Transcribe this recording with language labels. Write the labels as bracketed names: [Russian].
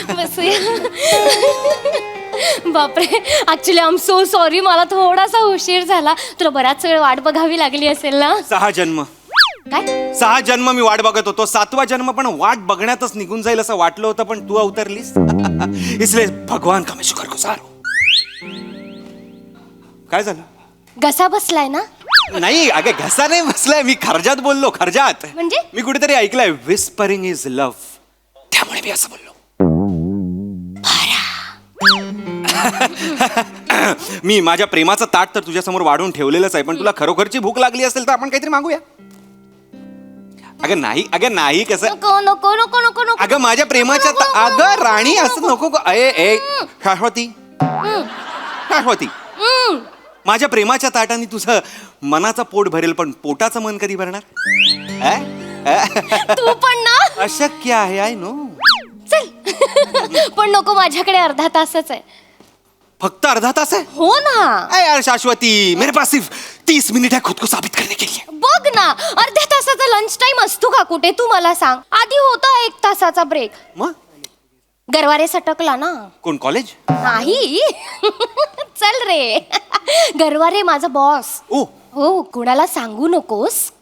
[Marathi] बसूया. बापरे, actually [English] I am so sorry, [Marathi] मला थोडासा उशीर झाला. तुला बराच वेळ वाट बघावी लागली असेल ना? 6 जन्म काय? 6 जन्म मी वाट बघत होतो. 7वा जन्म पण वाट बघण्यातच निघून जाईल असं वाटलं होतं, पण तू अवतरलीस. [Hindi] इसलिए भगवान का मैं शुक्रगुजार हूं. [Marathi] काय झालं? घसा बसलाय ना? नाही अगे, घसा नाही बसलाय, मी खर्जात बोललो. खर्जात म्हणजे? मी कुठेतरी ऐकलंय [English] whispering is love, [Marathi] त्यामुळे मी असं बोललो. मी माझ्या प्रेमाचं ताट तर तुझ्या समोर वाढून ठेवलेलंच आहे, पण तुला खरोखरची भूक लागली असेल तर आपण काहीतरी मागूया. अगं नाही कसं. नको नको नको नको नको. अगं माझ्या प्रेमाच्या अगं राणी असं नको. शाश्वती शाश्वती, माझ्या प्रेमाच्या ताटाने तुझं मनाचं पोट भरेल, पण पोटाचं मन कधी भरणार? तू पण ना. अशक्य आहे, [English] I know. [Marathi] चल. पण नको, माझ्याकडे अर्धा तासच आहे. फक्त अर्धा तास आहे? हो ना. [Hindi] अरे यार शाश्वती, मेरे पास सिर्फ 30 मिनिट है खुद को साबित करने के लिए. [Marathi] बघ ना, अर्ध्या तासाचा लंच टाइम असतो का कुठे? तू मला सांग. आधी होता 1 तासाचा ब्रेक. मग गरवारे सटकला ना. कोण, कॉलेज? नाही. चल रे. गरवारे माझा बॉस. ओ हो, कुणाला सांगू नकोस.